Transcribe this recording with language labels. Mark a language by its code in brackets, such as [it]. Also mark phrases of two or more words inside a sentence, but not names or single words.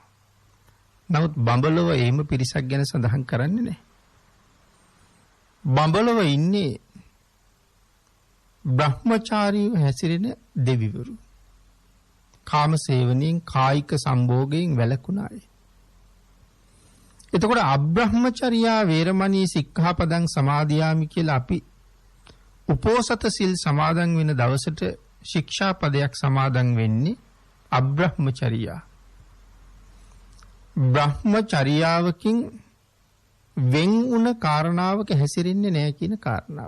[si] නමුත් බඹලොව එහෙම පිරිසක් ගැන සඳහන් කරන්නේ නැහැ. බඹලොව ඉන්නේ බ්‍රහ්මචාරීව හැසිරෙන දෙවිවරු. කාම සේවනයෙන් කායික සම්භෝගයෙන් වැළකුණ අය. එතකොට [pi] අබ්‍රහ්මචර්යා වේරමණී සික්ඛාපදං සමාදියාමි [si] කියලා අපි උපෝසත සිල් සමාදන් වෙන දවසට ශික්ෂාපදයක් සමාදන් වෙන්නේ අබ්‍රහ්මචර්යා. බ්‍රහ්මචර්යාවකින් වෙන් වුණ කාරණාවක හැසිරෙන්නේ නැහැ කියන කාරණාව.